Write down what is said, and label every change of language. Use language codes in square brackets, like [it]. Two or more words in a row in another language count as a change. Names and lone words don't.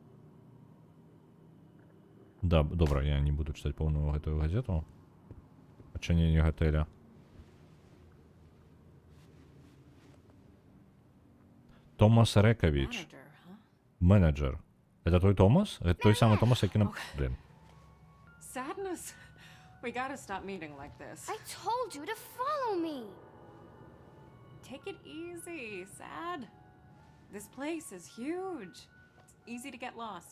[be] Да, добра, я не буду чытаць поўную гэтую газету. Адчыненне гатэля. Томас Рэкавіч. [ru] Менеджер. Это той Томас? Это той самый Томас, [be] які нам... [ru] Блин. [en] Sadness. We gotta stop meeting like this. I told you to follow me. Take it easy, Sad. This place is huge. It's easy to get lost.